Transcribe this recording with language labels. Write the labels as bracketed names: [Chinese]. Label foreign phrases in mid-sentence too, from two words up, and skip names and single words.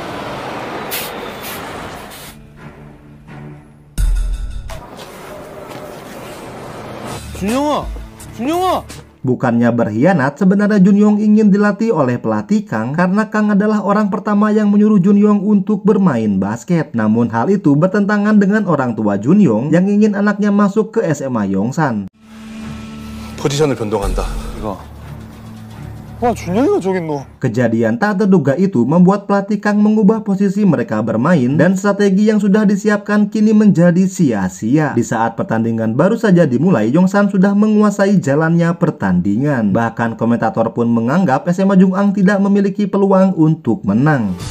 [Korean] 준영아! [Indonesian] Bukannya berkhianat, sebenarnya Junyong ingin dilatih oleh pelatih Kang karena Kang adalah orang pertama yang menyuruh Junyong untuk bermain basket. Namun hal itu bertentangan dengan orang tua Junyong yang ingin anaknya masuk ke SMA Yongsan. [Korean] 포지션을 변동한다. 와 준영이가 저기 너. [Indonesian] Kejadian tak terduga itu membuat pelatih Kang mengubah posisi mereka bermain dan strategi yang sudah disiapkan kini menjadi sia-sia. Di saat pertandingan baru saja dimulai, Yongsan sudah menguasai jalannya pertandingan. Bahkan komentator pun menganggap SMA Jung'ang tidak memiliki peluang untuk menang.